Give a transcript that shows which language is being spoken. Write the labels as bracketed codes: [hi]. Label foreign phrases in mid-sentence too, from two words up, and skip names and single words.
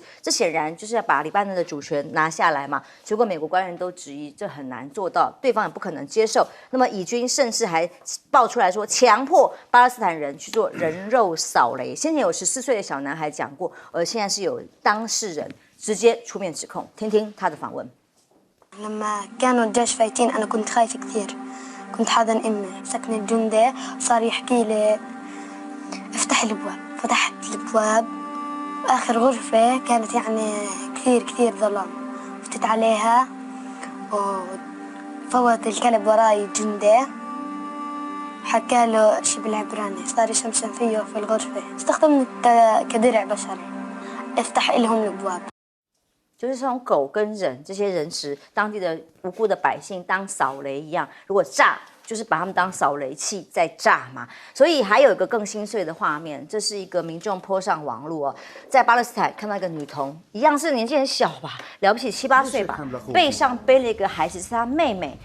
[zh] 这显然就是要把黎巴嫩的主权拿下来嘛。结果美国官员都质疑这很难做到，对方也不可能接受。那么以军甚至还爆出来说，强迫巴勒斯坦人去做人肉扫雷。先前有14岁的小男孩讲过，而现在是有当事人直接出面指控，听听他的访问。 [ar] لما كانوا الجيش فايتين أنا كنت خايفة كثير كنت حاضن أمي سكن الجندي صار يحكي لي افتح الأبواب فتحت الأبواب آخر غرفة كانت يعني كثير ظلام فتت عليها وفوت الكلب وراي جندي حكى له شي بالعبراني صار يشمشم فيه في الغرفة استخدمت كدرع بشري افتح لهم الأبواب [zh] 就是从狗跟人这些人质，当地的无辜的百姓当扫雷一样，如果炸，就是把他们当扫雷器在炸嘛。所以还有一个更心碎的画面，这是一个民众po上网络在巴勒斯坦看到一个女童，一样是年纪很小吧，了不起7、8岁吧，背上背了一个孩子，是她妹妹。